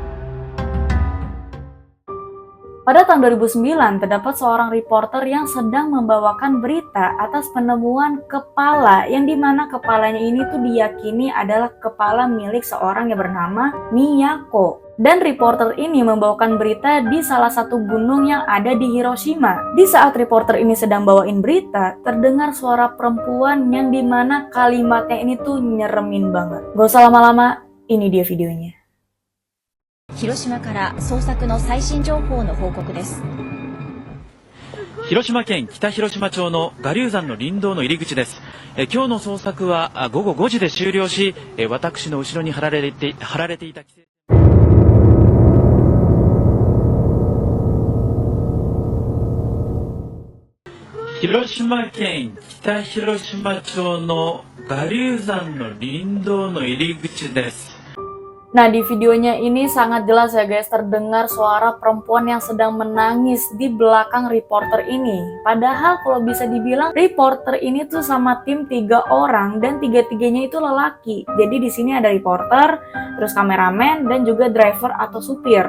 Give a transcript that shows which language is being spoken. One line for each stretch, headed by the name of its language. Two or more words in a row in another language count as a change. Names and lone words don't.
Indonesian: Pada tahun 2009, terdapat seorang reporter yang sedang membawakan berita atas penemuan kepala, yang dimana kepalanya ini tuh diyakini adalah kepala milik seorang yang bernama Miyako. Dan reporter ini membawakan berita di salah satu gunung yang ada di Hiroshima. Di saat reporter ini sedang bawain berita, terdengar suara perempuan yang dimana kalimatnya ini tuh nyeremin banget. Gak usah lama-lama, ini dia videonya.
Japanese: 広島から捜索の最新情報の報告です。広島県北広島町の我流山の林道の入り口です。今日の捜索は午後5時で終了し、私の後ろに張られていた規制。広島県北広島町の我流山の林道の入り口です。
Indonesian: Nah, di videonya ini sangat jelas ya guys, terdengar suara perempuan yang sedang menangis di belakang reporter ini. Padahal kalau bisa dibilang reporter ini tuh sama tim 3 orang dan tiga-tiganya itu lelaki. Jadi di sini ada reporter, terus kameramen dan juga driver atau supir.